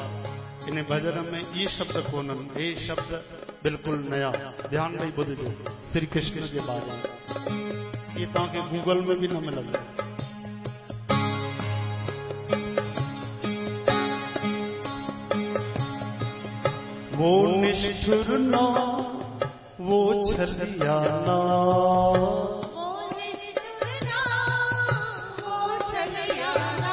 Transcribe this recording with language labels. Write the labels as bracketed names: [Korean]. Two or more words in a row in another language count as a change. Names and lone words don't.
[Sindhi] इन भजन में ये शब्द कोन्हनि, हे शब्द बिल्कुलु नया। ध्यान ॾेई ॿुधजो श्री कृष्ण जे बारे में। ये तव्हांखे गूगल में भी न मिलंदा। [Hindi] वो निष्ठुर ना वो छलियाना, वो निष्ठुरना वो छलियाना,